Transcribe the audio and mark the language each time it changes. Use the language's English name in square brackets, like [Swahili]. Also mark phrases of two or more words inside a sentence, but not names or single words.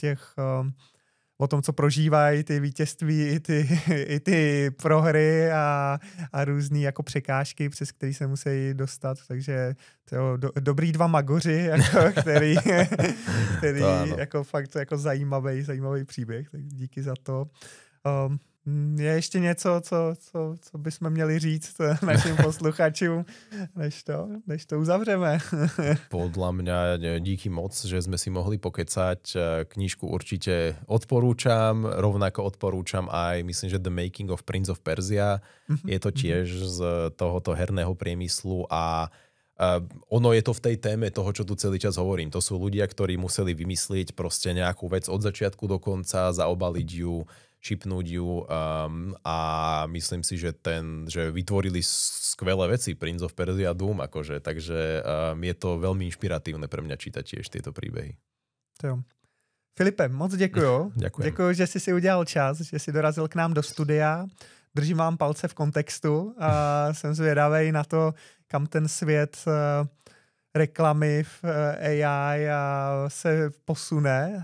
[Czech] o tom, co prožívají ty vítězství, i ty prohry a různý jako překážky, přes který se musí dostat, takže to dobrý dva magoři, jako, který jako fakt jako zajímavý příběh, tak díky za to. Je ještě něco, co bychom měli říct našim posluchačům, než to uzavřeme? [Slovak] Podľa mňa díky moc, že sme si mohli pokecať. Knižku určite odporúčam, rovnako odporúčam aj, myslím, že The Making of Prince of Persia. Je to tiež z tohoto herného priemyslu a ono je to v tej téme toho, čo tu celý čas hovorím. To sú ľudia, ktorí museli vymyslieť proste nejakú vec od začiatku do konca, zaobaliť ju, šipnúť ju a myslím si, že vytvorili skvelé veci Prince of Persia a Doom, akože, takže je to veľmi inšpiratívne pre mňa čítať tiež tieto príbehy. [Czech] To jo. Filipe, moc děkuju. [Slovak] Ďakujem. [Czech] Děkuju, že jsi si udělal čas, že jsi dorazil k nám do studia. Držím vám palce v kontextu a jsem zvědavej na to, kam ten svět reklamy v AI se posune.